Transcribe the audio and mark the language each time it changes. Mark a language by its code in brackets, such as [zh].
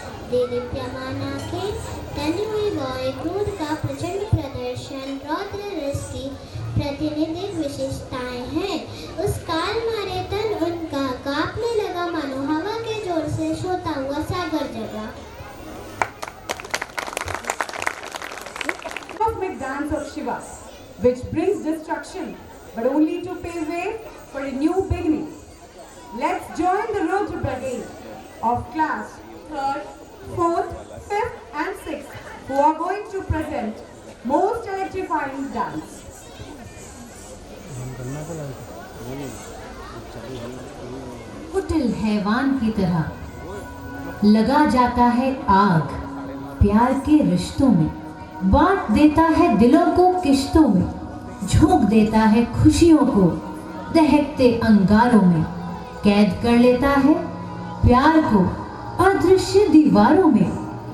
[hi] देदीप्यमान आंखें, तनी हुई गौएं, क्रोध का प्रचंड प्रदर्शन रौद्र रस की प्रतिनिधिक विशेषताएं हैं। उस काल मारे तन उनका कांपने लगा, मानो हवा के जोर से सोता हुआ सागर जगा। [en] Cosmic dance of Shiva, which brings destruction, but only to pave way for a new beginning. Let's join the Rudra Brigade of class 3rd, 4th, 5th and 6th who are going to present most electrifying dance. [hi] कुटिल हैवान की तरह लगा जाता है आग प्यार के रिश्तों में, बांट देता है दिलों को किश्तों में, झोंक देता है खुशियों को दहकते अंगारों में, कैद कर लेता है प्यार को अदृश्य दीवारों में।